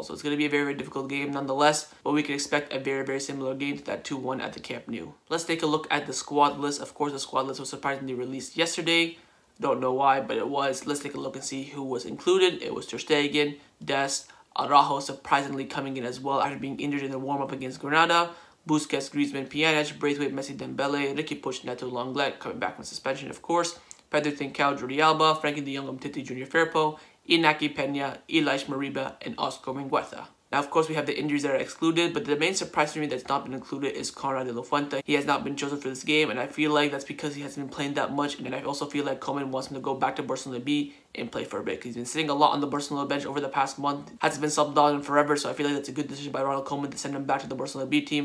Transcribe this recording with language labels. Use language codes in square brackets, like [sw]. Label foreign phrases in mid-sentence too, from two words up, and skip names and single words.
[en] So it's going to be a very difficult game nonetheless, but we can expect a very similar game to that 2-1 at the Camp Nou. Let's take a look at the squad list. Of course, the squad list was surprisingly released yesterday. Don't know why, but it was. Let's take a look and see who was included. It was Ter Stegen, Dest, Araujo surprisingly coming in as well after being injured in the warm-up against Granada. Busquets, Griezmann, Pjanic, Braithwaite, Messi, Dembele, Ricky Puig, Neto, Lenglet coming back from suspension, of course. Pedri, Trincao, Jordi Alba, Frenkie De Jong, Umtiti, Junior Firpo, Inaki Peña, Ilaix, Moriba, and Oscar Mingueza. Now, of course, we have the injuries that are excluded, but the main surprise for me that's not been included is Conrad de la Fuente. He has not been chosen for this game, and I feel like that's because he hasn't been playing that much, and I also feel like Koeman wants him to go back to Barcelona B and play for a bit. He's been sitting a lot on the Barcelona bench over the past month, hasn't been subbed on in forever, so I feel like that's a good decision by Ronald Koeman to send him back to the Barcelona B team.